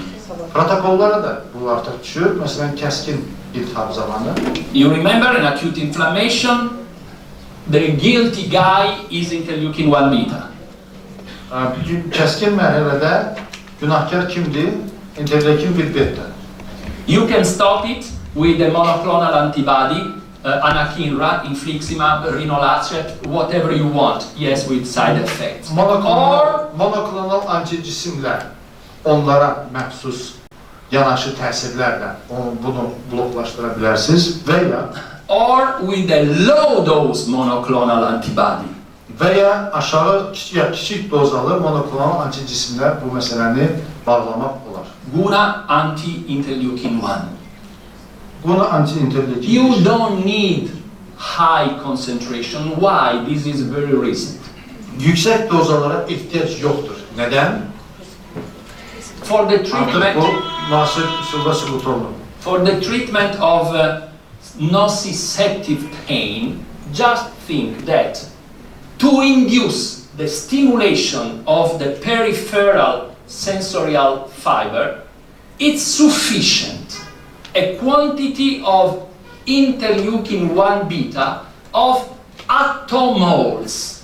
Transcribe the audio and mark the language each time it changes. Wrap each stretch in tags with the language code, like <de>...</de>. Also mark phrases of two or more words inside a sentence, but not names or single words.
<az>Protokollara da bu artıq düşür. Məsələn, kəskin iltihab zamanı.</az> <en>You remember in acute inflammation, the guilty guy is interleukin-1 beta.</en> <az>Kəskin mərhələdə günahkar kimdir? İnterleukin 1 beta.</az> <en>You can stop it with a monoclonal antibody, anakinra, infliximab, rinolazumab, whatever you want. Yes, with side effects.</en> <az>Monoklonal anticismlə onlara məxsus yanaşı təsirlərlə bunu bloklaşdıra bilərsiniz və ya</az> <en>or with a low dose monoclonal antibody.</en> <az>və ya aşağı kiçik dozalı monoklonal anticismlə bu məsələni bağlamaq olar.</az> <en>GUNA anti-interleukin 1. GUNA anti-interleukin. You don't need high concentration. Why? This is very recent.</en> <az>Yüksək dozalara ehtiyac yoxdur. Nədən?</az> <en>For the</en> <az>Artıq</az> <en>treatment,</en> <az>bu müasir üsulda sübut olunur.</az> <en>for the treatment of nociceptive pain, just think that to induce the stimulation of the peripheral sensorial fiber, it's sufficient a quantity of interleukin 1 beta of attomoles.</en>